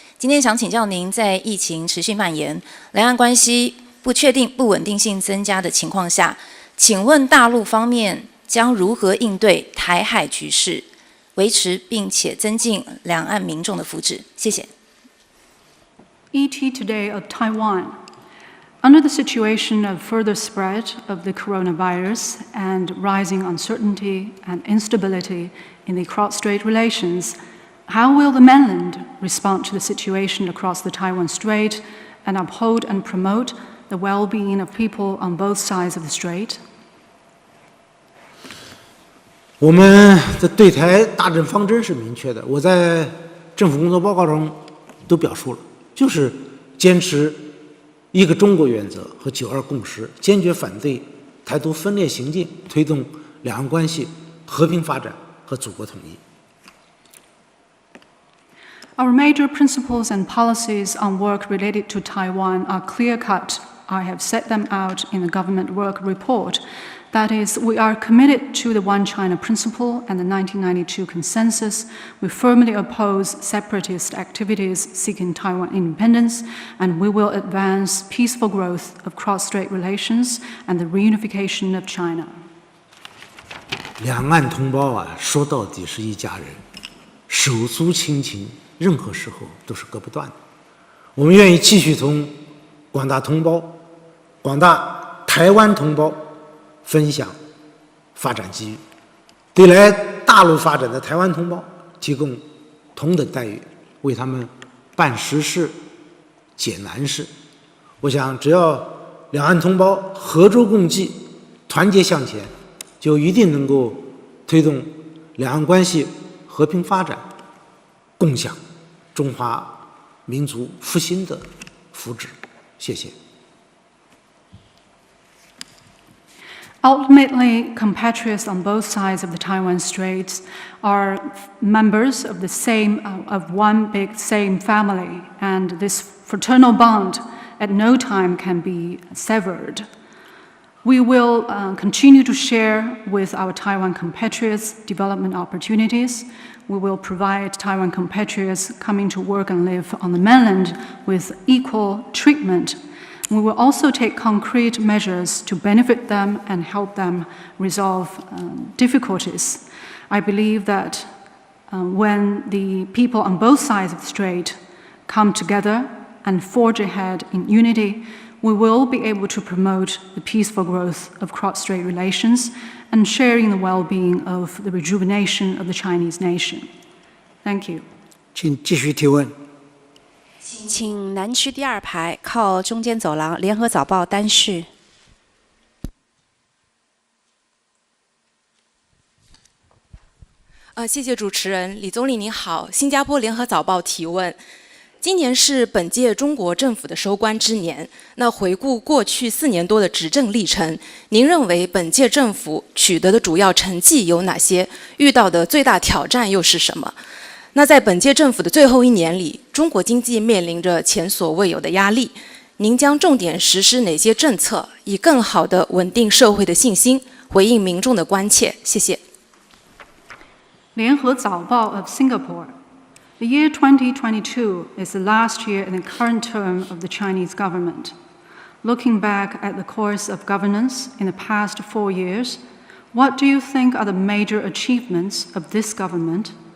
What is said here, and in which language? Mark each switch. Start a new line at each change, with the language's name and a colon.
Chinese: 今天想请教您，在疫情持续蔓延、两岸关系不确定、不稳定性增加的情况下，请问大陆方面将如何应对台海局势，维持并且增进两岸民众的福祉？谢谢。
English: ET Today of Taiwan. Under the situation of further spread of the coronavirus and rising uncertainty and instability in the cross-strait relations, how will the mainland respond to the situation across the Taiwan Strait and uphold and promote the well-being of people on both sides of the strait?
Chinese: 我们的对台大政方针是明确的，我在政府工作报告中都表述了，就是坚持一个中国原则和9·2共识，坚决反对台独分裂行径，推动两岸关系和平发展和祖国统一。
English: Our major principles and policies on work related to Taiwan are clear-cut. I have set them out in the government work report. That is, we are committed to the One China principle and the 1992 consensus. We firmly oppose separatist activities seeking Taiwan independence, and we will advance peaceful growth of cross-strait relations and the reunification of China.
Chinese: 两岸同胞啊，说到底是一家人，手足亲情，任何时候都是割不断的。我们愿意继续同广大同胞、广大台湾同胞分享发展机遇，对来大陆发展的台湾同胞提供同等待遇，为他们办实事、解难事。我想，只要两岸同胞合舟共济、团结向前，就一定能够推动两岸关系和平发展，共享中华民族复兴的福祉。谢谢。
English: Ultimately, compatriots on both sides of the Taiwan Straits are members of one big same family, and this fraternal bond at no time can be severed. We will continue to share with our Taiwan compatriots development opportunities. We will provide Taiwan compatriots coming to work and live on the mainland with equal treatment. We will also take concrete measures to benefit them and help them resolve difficulties. I believe that when the people on both sides of the strait come together and forge ahead in unity, we will be able to promote the peaceful growth of cross-strait relations and sharing the well-being of the rejuvenation of the Chinese nation. Thank you.
Chinese: 请继续提问。请南区第2排靠中间走廊，联合早报单序。谢谢主持人，李总理您好，新加坡联合早报提问。今年是本届中国政府的收官之年，那回顾过去4年多的执政历程，您认为本届政府取得的主要成绩有哪些？遇到的最大挑战又是什么？那在本届政府的最后1年里，中国经济面临着前所未有的压力，您将重点实施哪些政策，以更好地稳定社会的信心，回应民众的关切？谢谢。
English: 联合早报 of Singapore. The year 2022 is the last year in the current term of the Chinese government. Looking back at the course of governance in the past 4 years, what do you think are the major achievements of this government?